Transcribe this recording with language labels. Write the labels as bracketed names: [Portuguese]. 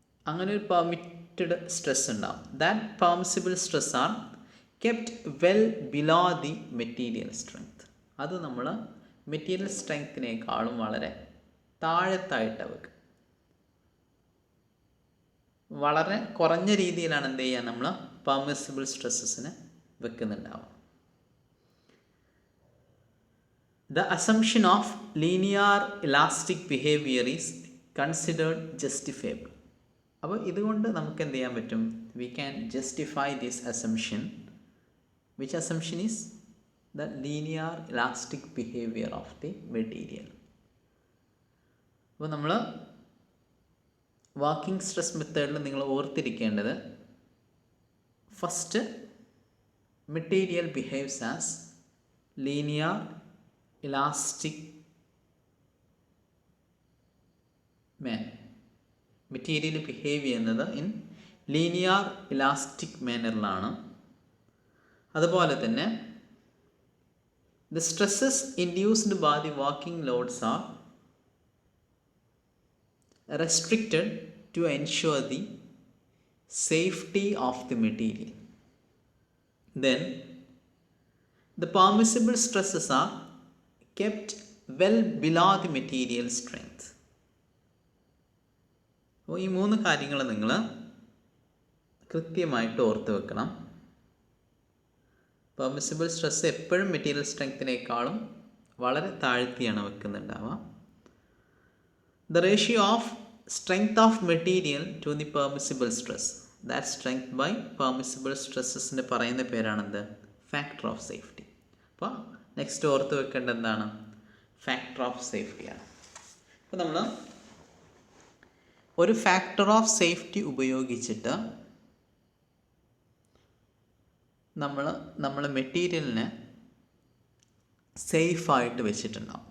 [Malayalam] അങ്ങനെ ഒരു permitted stress ഉണ്ടാവും. [English] That permissible stress are kept well below the material strength. [Malayalam] അത് നമ്മൾ മെറ്റീരിയൽ സ്ട്രെങ്ത്തിനേക്കാളും വളരെ താഴത്തായിട്ട് വെക്കുക. വളരെ കുറഞ്ഞ രീതിയിലാണ് എന്ത് ചെയ്യുക, നമ്മൾ permissible സ്ട്രെസ്സസിനെ വെക്കുന്നുണ്ടാവും. [English] The assumption of linear elastic behavior is considered justifiable. [Malayalam] അപ്പോൾ ഇതുകൊണ്ട് നമുക്ക് എന്ത് ചെയ്യാൻ പറ്റും, [English] we can justify this assumption. Which assumption is the linear elastic behavior of the material. [Malayalam] അപ്പോൾ നമ്മൾ വർക്കിംഗ് സ്ട്രെസ് മെത്തേഡിൽ നിങ്ങൾ ഓർത്തിരിക്കേണ്ടത്, [English] first material behaves as linear elastic [Malayalam] material behave ചെയ്യുന്നത് ഇൻ ലീനിയർ ഇലാസ്റ്റിക് മാനറിലാണ്. അതുപോലെ തന്നെ [English] The stresses induced by the working loads are restricted to ensure the safety of the material. Then the permissible stresses are kept well below the material strength. [Malayalam] അപ്പോൾ ഈ മൂന്ന് കാര്യങ്ങൾ നിങ്ങൾ കൃത്യമായിട്ട് ഓർത്ത് വെക്കണം. പെർമിസിബിൾ സ്ട്രെസ് എപ്പോഴും മെറ്റീരിയൽ സ്ട്രെങ്ത്തിനേക്കാളും വളരെ താഴ്ത്തിയാണ് വെക്കുന്നുണ്ടാവുക. [English] The ratio of strength of material to the permissible stress, that strength by permissible stresses [Malayalam] പറയുന്ന പേരാണെന്ത്? [English] Factor of safety. [Malayalam] അപ്പോൾ നെക്സ്റ്റ് ഓർത്ത് വെക്കേണ്ടത് എന്താണ്? Factor of സേഫ്റ്റിയാണ്. അപ്പോൾ നമ്മൾ ഒരു ഫാക്ടർ ഓഫ് സേഫ്റ്റി ഉപയോഗിച്ചിട്ട് നമ്മൾ മെറ്റീരിയലിനെ സേഫായിട്ട് വെച്ചിട്ടുണ്ടാവും.